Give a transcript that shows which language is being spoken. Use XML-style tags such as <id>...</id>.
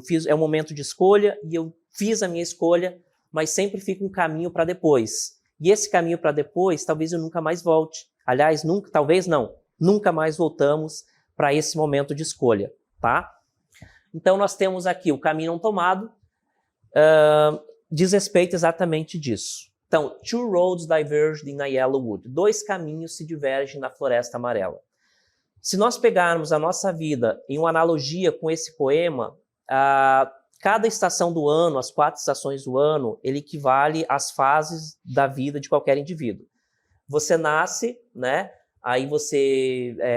<pt>É um momento de escolha e eu fiz a minha escolha, mas sempre fica um caminho para depois. E esse caminho para depois, talvez eu nunca mais volte. Aliás, nunca mais voltamos para esse momento de escolha, tá? Então, nós temos aqui o caminho não tomado, diz respeito exatamente disso.</pt> <en>Então, 2 roads diverged in a yellow wood.</en> <pt>2 caminhos se divergem na floresta amarela. Se nós pegarmos a nossa vida em uma analogia com esse poema, cada estação do ano, as 4 estações do ano, ele equivale às fases da vida de qualquer indivíduo. Você nasce, né? Aí você</pt>